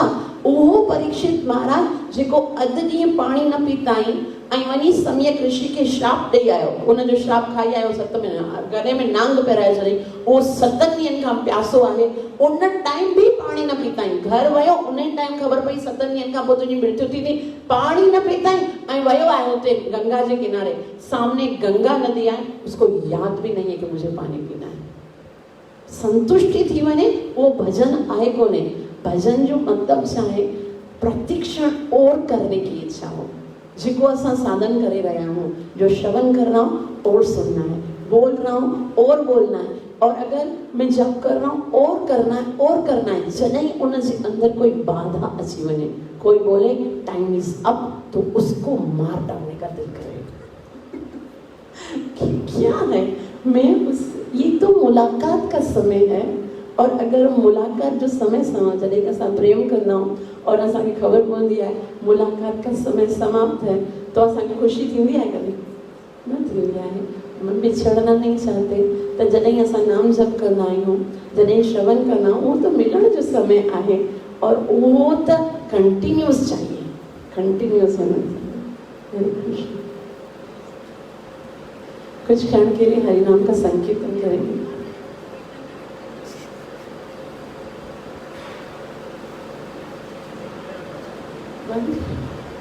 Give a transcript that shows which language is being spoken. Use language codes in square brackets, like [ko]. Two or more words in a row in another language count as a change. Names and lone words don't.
[sd] उहो परीक्षित महाराज जेको अधु ॾींहुं पाणी न पीता आहिनि ऐं वञी सम्यक ऋषि खे श्राप ॾेई आयो, उनजो श्राप खाई आयो, 7 महीना गले में नांग पहिराए छॾी, उहो 7 ॾींहंनि खां प्यासो आहे, उन टाइम भी पाणी न पीता आहिनि। घर वियो उन टाइम ख़बर पई 7 ॾींहंनि खां पोइ तुंहिंजी मृत्यु थी, पाणी न पीता आहिनि ऐं वियो आहे हुते गंगा जे किनारे, सामने गंगा नदी आहे, [hi] उसको याद भी नहीं है कि मुझे पानी पीना है। [sd] संतुष्टि थी वञे, वो भजन आहे कोन्हे। भजन जो मतलब छा आहे, [hi] प्रतिक्षण और करने की इच्छा हो, [sd] जिको असां साधन [hi] करे रहा हूँ, जो श्रवण कर रहा हूँ और सुनना है, बोल रहा हूँ और बोलना है, और अगर मैं जप कर रहा हूँ और करना है और करना है। [sd] जॾहिं उन जे अंदर कोई बाधा अची वञे, [hi] कोई बोले [en] time is up, [hi] तो उसको मार डालने का दिल करे कि क्या है, मैं उस, ये तो मुलाकात का समय है, और अगर मुलाकात [sd] जो समय जॾहिं असां प्रेम कंदा आहियूं और असांखे ख़बर पवंदी आहे [hi] मुलाकात का समय समाप्त है, तो [sd] असांखे ख़ुशी थींदी आहे, कॾहिं न थींदी आहे। [hi] मन बिछड़ना नहीं चाहते, [sd] तो जॾहिं असां नाम जप कंदा आहियूं, जॾहिं श्रवण कंदा आहियूं, उहो त मिलण जो समय आहे, और उहो त [hi] कंटिन्यूअस चाहिए, कंटिन्यूअस होना चाहिए। [sd] हरे कृष्ण। [hi] कुछ क्षण के लिए हरिनाम का संकीर्तन करेंगे। बंद।